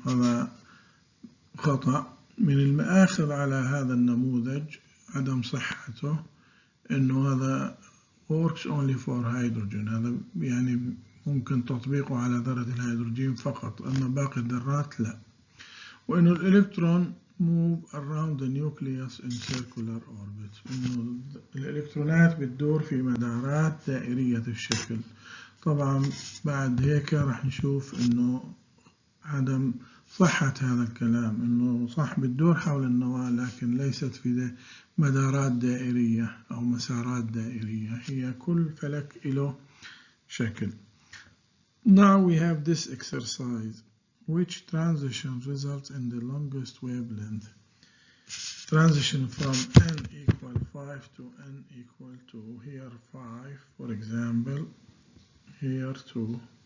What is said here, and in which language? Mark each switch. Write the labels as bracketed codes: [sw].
[ar] هذا خطأ. من المآخذ على هذا النموذج عدم صحته، إنه هذا [en] works only for hydrogen. [ar] هذا يعني ممكن تطبيقه على ذرة الهيدروجين فقط، أما باقي الذرات لا. وإنه الإلكترون [en] move around the nucleus in circular orbits. [ar] إنه الإلكترونات بتدور في مدارات دائرية الشكل. طبعا بعد هيك راح نشوف إنه عدم صحة هذا الكلام، إنه صح بتدور حول النواة لكن ليست في مدارات دائرية أو مسارات دائرية، هي كل فلك له شكل. [en] Now we have this exercise. Which transition results in the longest wavelength? Transition from n equal 5 to n equal to here 5, for example, here 2.